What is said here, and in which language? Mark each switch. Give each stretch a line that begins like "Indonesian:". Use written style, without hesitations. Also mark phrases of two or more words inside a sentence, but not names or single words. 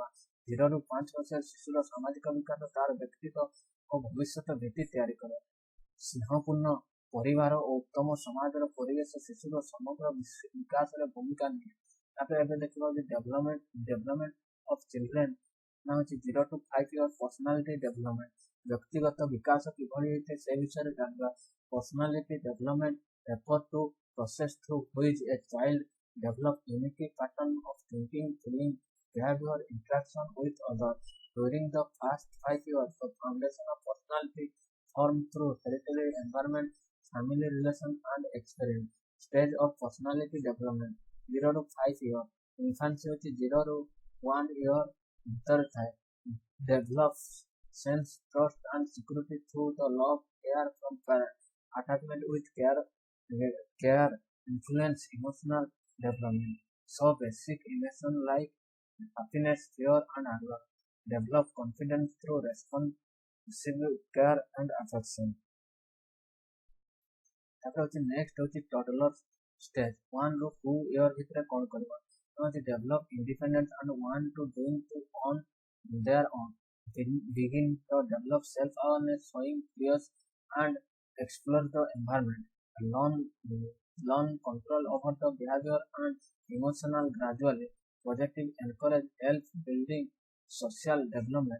Odia: 0 ରୁ 5 ବର୍ଷର ଶିଶୁର ସାମାଜିକ ବିକାଶ ତାର ବ୍ୟକ୍ତିତ୍ୱ ଓ ଭବିଷ୍ୟତ ଭିତ୍ତି ତିଆରି କରେ। ସ୍ନେହପୂର୍ଣ୍ଣ ପରିବାର ଓ ଉତ୍ତମ ସମାଜର ପରିବେଶ ଶିଶୁର ସମଗ୍ର ବିକାଶରେ ଭୂମିକା ନିଏ। ତାପରେ ଏବେ ଦେଖିବା ଯେ
English: development of children,
Odia: ନା ହେଉଛି
English: 0 to 5 years personality development.
Odia: ବ୍ୟକ୍ତିଗତ ବିକାଶ କିଭଳି ହୋଇଥାଏ ସେ ବିଷୟରେ ଜାଣିବା।
English: personality development refer to process through which a child develop unique pattern of thinking, feeling, behavior, interaction with others. During the first 5 years, the foundation of personality formed through hereditary environment, family relations, and experience. Stage of personality development 0 to 5 years.
Odia: Infancy ହେଉଛି 0 ରୁ 1 year ଭିତରେ ଥାଏ।
English: Develops sense, trust, and security through the love, care from parents. Attachment with care influence emotional development. So basic emotions like happiness, fear, and anger. Develop confidence through receive care and affection.
Odia: ତାପରେ ହଉଛି ନେକ୍ସଟ ହଉଛି
English: toddler stage
Odia: 1 ରୁ 2 ଇୟର ଭିତରେ କଣ କରିବ ହଉଛି
English: develop independence and want to doing to on their own. Begin to develop self awareness, showing fears and explore the environment. Learn control over the behavior and emotional gradually. Positive encourage health building social development.